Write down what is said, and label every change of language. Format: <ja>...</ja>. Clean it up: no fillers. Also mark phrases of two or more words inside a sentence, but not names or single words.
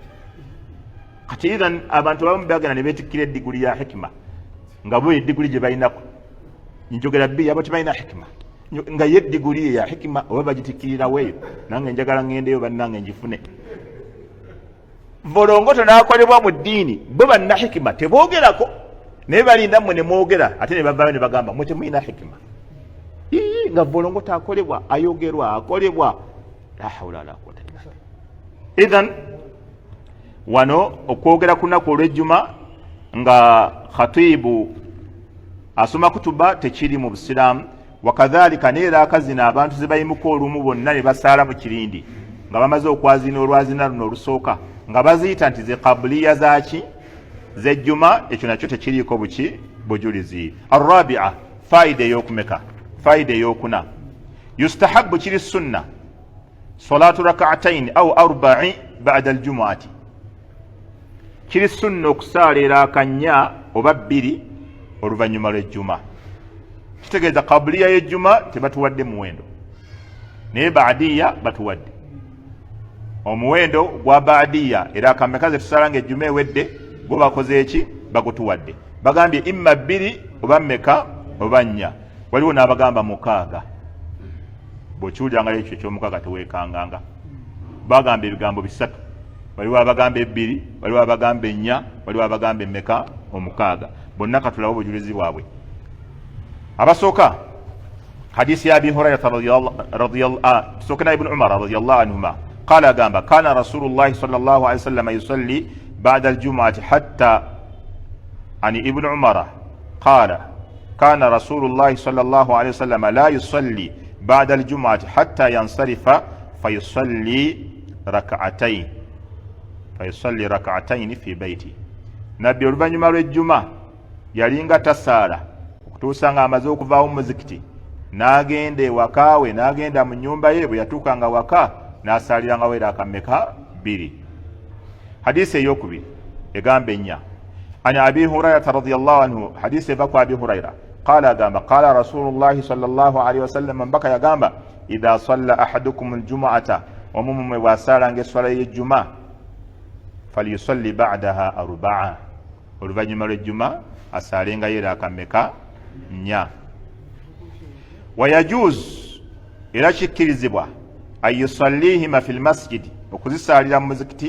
<lg>Kati idhan abantu abamu bagenda ne beetikkira eddiguli ya hikima nga bo eddiguli gye balinako, njogera bbiri abo tebalina hikima, nga ye eddiguli ya hikima oba bagitikkirirawo eyo, nange njagala ngendeyo bannange njifune. Volongoto n'akolebwa mu ddiini, bo banna hikima teboogerako, naye balinda mmwe ne mwogera ate ne bavaayo ne bagamba mwe temulina hikima. Nga volongoto akolebwa, ayogerwa, akolebwa,</lg> <ar>لا حول ولا قوة إلا بالله.</ar> <lg>Idhan wano okwogera ku lunaku olw'ejjuma nga khatibu asoma kutuba tekiri mu busiraamu, wakadhalika neeraaka zino abantu ze bayimuka olumu bonna ne basaala mu kirindi nga bamaze okwazina olwazina luno olusooka nga baziyita nti ze kabuliya zaki z'ejjuma, ekyo nakyo tekiriiko bujulizi. Arrabia, faida ey'okumeka, faida ey'okuna, yustahabu kiri sunna</lg> <ar>صلاة ركعتين أو أربع بعد الجمعة,</ar> <lg>kiri sunna okusaala eraaka nnya oba bbiri oluvannyuma lw'ejjuma. Kitegeeza kabuliya y'ejjuma tebatuwadde muwendo, naye baadiya batuwadde omuwendo gwa baadiya. Eraaka mmeka ze tusaala ng'ejjuma ewedde gwo bakoze eki? Bagutuwadde. Bagambye imma bbiri oba mmeka oba nnya. Waliwo n'abagamba mukaaga, bw'okiwuliranga ekyo eky'omukaaga teweekanganga. Bagamba ebigambo bisatu, waliwo abagamba ebbiri, waliwo abagamba ennya, waliwo abagamba emmeka omukaaga. Bonna katulawo obujulizi bwabwe. Abasooka hadisi ya</lg> <ar>أبي هريرة رضي الله tusokena ابن عمر رضي الله عنهما قال agamba كان رسول الله صلى الله عليه وسلم يصلي بعد الجمعة حتى عن ابن عمر قال كان رسول الله صلى الله عليه وسلم لا يصلي بعد الجمعة حتى ينصرف فيصلي ركعتين في بيته.</ar> <lg>Nabbi oluvannyuma lw'ejjuma yalinga tasaala okutuusa nga amaze okuvaawo mu muzikiti, n'agenda ewakaawe, n'agenda mu nnyumba ye, bwe yatuukanga waka n'asaalirangawo eraaka mmeka? Bbiri. Hadisi ey'okubiri egamba ennya.</lg> <ar>عن أبي هريرة رضي الله عنه,</ar> <lg>hadisi eva ku</lg> <ar>أبي هريرة قال agamba قال رسول الله صلى الله عليه وسلم,</ar> <lg>mbaka yagamba</lg> <ar>إذا صلى أحدكم الجمعة,</ar> <lg>omumu mwe bw'asaalanga esswala y'ejjuma</lg> <ar>فليصل بعدها أربعا,</ar> <lg>oluvannyuma lw'ejjuma asaalengayo eraaka mmeka? Nnya. Wayajuz, era kikkirizibwa</lg> <ar>أن يصليهما في المسجد,</ar> <lg>okuzisaalira mu muzikiti.</lg>